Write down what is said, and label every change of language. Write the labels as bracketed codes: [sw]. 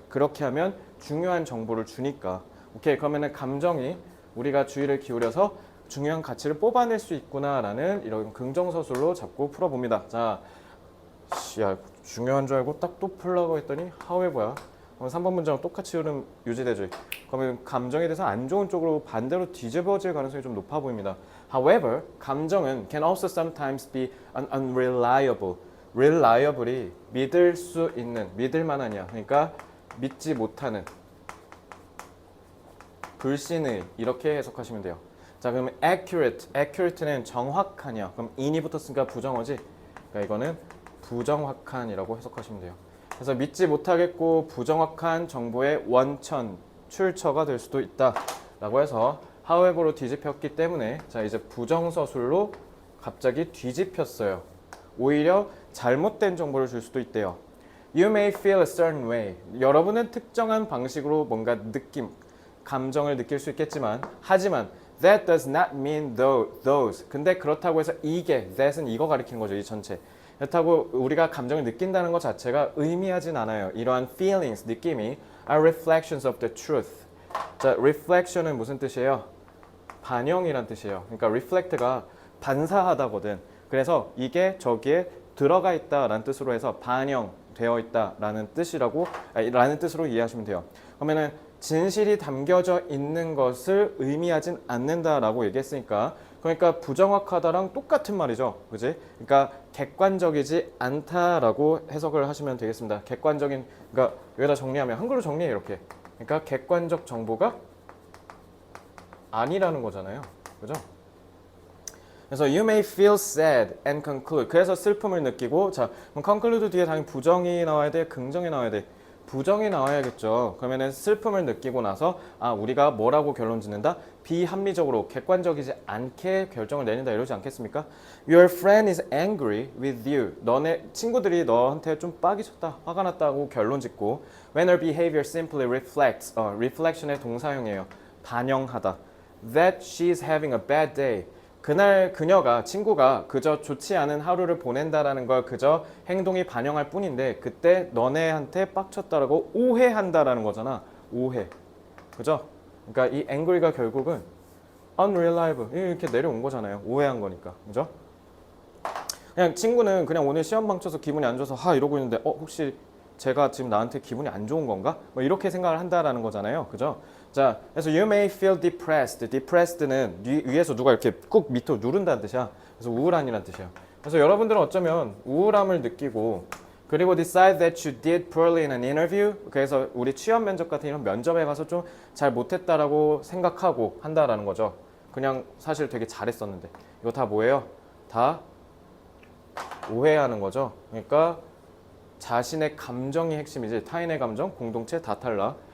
[ko] 그렇게 하면 중요한 정보를 주니까. 오케이, 그러면은 감정이 우리가 주의를 기울여서 중요한 가치를 뽑아낼 수 있구나라는 이런 긍정서술로 잡고 풀어봅니다. 자, 야 중요한 줄 알고 딱 또 풀려고 했더니 however야. 그럼 3번 문장은 똑같이 흐름 유지되죠. 그러면 감정에 대해서 안 좋은 쪽으로 반대로 뒤집어질 가능성이 좀 높아 보입니다. [en] However, [ko] 감정은 [en] can also sometimes be unreliable. [ko] reliable이 믿을 수 있는, 믿을 만하냐. 그러니까 믿지 못하는, 불신의 이렇게 해석하시면 돼요. 자, 그러면 accurate는 정확하냐. 그럼 in이 붙었으니까 부정어지. 그러니까 이거는 부정확한이라고 해석하시면 돼요. 그래서 믿지 못하겠고 부정확한 정보의 원천, 출처가 될 수도 있다 라고 해서 however로 뒤집혔기 때문에 자 이제 부정서술로 갑자기 뒤집혔어요. 오히려 잘못된 정보를 줄 수도 있대요. [en] You may feel a certain way. [ko] 여러분은 특정한 방식으로 뭔가 감정을 느낄 수 있겠지만 하지만 [en] that does not mean those. [ko] 근데 그렇다고 해서 that은 이거 가리키는 거죠. 이 전체. 그렇다고 우리가 감정을 느낀다는 것 자체가 의미하진 않아요. 이러한 [en] feelings, [ko] 느낌이 [en] are reflections of the truth. [ko] 자, reflection은 무슨 뜻이에요? 반영이란 뜻이에요. 그러니까 reflect가 반사하다거든. 그래서 이게 저기에 들어가 있다라는 뜻으로 해서 반영되어 있다라는 라는 뜻으로 이해하시면 돼요. 그러면은 진실이 담겨져 있는 것을 의미하진 않는다라고 얘기했으니까 그러니까 부정확하다랑 똑같은 말이죠. 그지? 그러니까 객관적이지 않다라고 해석을 하시면 되겠습니다. 그러니까 여기다 정리하면 한글로 정리해 이렇게. 그러니까 객관적 정보가 아니라는 거잖아요. 그죠? 그래서 [en] you may feel sad and conclude. [ko] 그래서 슬픔을 느끼고 자, 그럼 conclude 뒤에 당연히 부정이 나와야 돼, 긍정이 나와야 돼. 부정이 나와야겠죠. 그러면은 슬픔을 느끼고 나서 우리가 뭐라고 결론 짓는다? 비합리적으로 객관적이지 않게 결정을 내린다 이러지 않겠습니까? [en] Your friend is angry with you. [ko] 너네 친구들이 너한테 좀 빡이 쳤다, 화가 났다고 결론 짓고 [en] when her behavior simply reflects. [ko] reflection의 동사형이에요. 반영하다. [en] That she's having a bad day. [ko] 그날 친구가 그저 좋지 않은 하루를 보낸다라는 걸 그저 행동이 반영할 뿐인데 그때 너네한테 빡쳤다라고 오해한다라는 거잖아. 오해. 그죠? 그러니까 이 angry가 결국은 unreliable 이렇게 내려온 거잖아요. 오해한 거니까. 그죠? 그냥 친구는 그냥 오늘 시험 망쳐서 기분이 안 좋아서 이러고 있는데 혹시 제가 지금 나한테 기분이 안 좋은 건가? 뭐 이렇게 생각을 한다라는 거잖아요. 그죠? 자, 그래서 [en] you may feel depressed. [ko] depressed는 위에서 누가 이렇게 꾹 밑으로 누른다는 뜻이야. 그래서 우울한이라는 뜻이에요. 그래서 여러분들은 어쩌면 우울함을 느끼고 그리고 [en] decide that you did poorly in an interview. [ko] 그래서 우리 취업 면접 같은 이런 면접에 가서 좀 잘 못했다라고 생각하고 한다라는 거죠. 그냥 사실 되게 잘했었는데. 이거 다 뭐예요? 다 오해하는 거죠. 그러니까 자신의 감정이 핵심이지 타인의 감정, 공동체 다 탈락.